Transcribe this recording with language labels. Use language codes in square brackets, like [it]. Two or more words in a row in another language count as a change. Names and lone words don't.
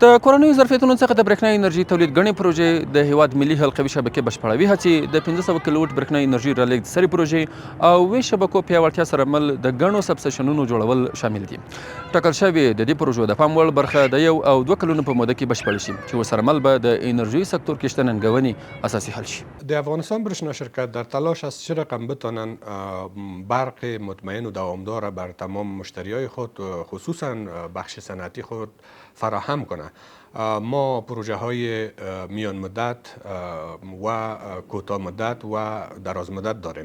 [ps] د کورنیو ظرفیتونو څخه د برېښنا انرژي تولید ګڼې پروژې، د هیواد ملي حلقوي شبکې بشپړوي هڅې، د 500 کیلووټ برېښنا انرژي رالېږد سري پروژې او ویش شبکو پیاوړتیا سره مل د ګڼو سبسټیشنونو جوړول شامل دي. ټاکل شوې د دې پروژو د پام وړ برخه د 1 او 2 کلونو په موده کې بشپړ شي چې ورسره مل به د انرژی سکتور کې شته ننګونې اساسي حل شي. [fa] د افغانستان برېښنا شرکت در تلاش است چه رقم بتوانند برق مطمئن و دوامدار بر تمام مشتریای خود خصوصا بخش صنعتی خود فراهم کنند. ما پروژه های میان مدت و کوتاه مدت و دراز مدت داریم.